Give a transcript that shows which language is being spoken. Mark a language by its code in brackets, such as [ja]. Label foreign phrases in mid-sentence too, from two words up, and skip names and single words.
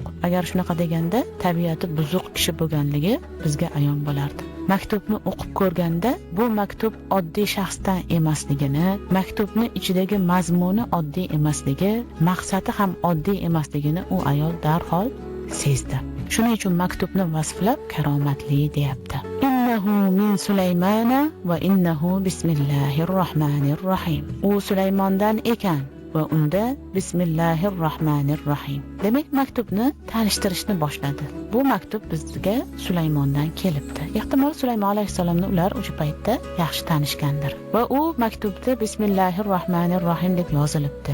[uz] Agar shunaqa deganda tabiati buzuq kishi bo'lganligi bizga ayon bo'lardi. Maktubni o'qib ko'rganda bu maktub oddiy shaxsdan emasligini, maktubni ichidagi mazmuni oddiy emasligi, maqsadi ham oddiy emasligini u ayol darhol sezdi. Shuning uchun maktubni vasflab karomatli deyapti. [ar] إنه من سليمان وإنه بسم الله الرحمن الرحيم. [uz] U Sulaymondan ekan va unda [ar] بسم الله الرحمن الرحيم. [uz] Demak, maktubni tanishtirishni boshladi. Bu maktub bizga Sulaymondan kelibdi. Ehtimol Sulaymon alayhissalomni ular o'sha paytda yaxshi tanishgandir. Va u maktubda Bismillahirrohmanirrohim deb yozilibdi.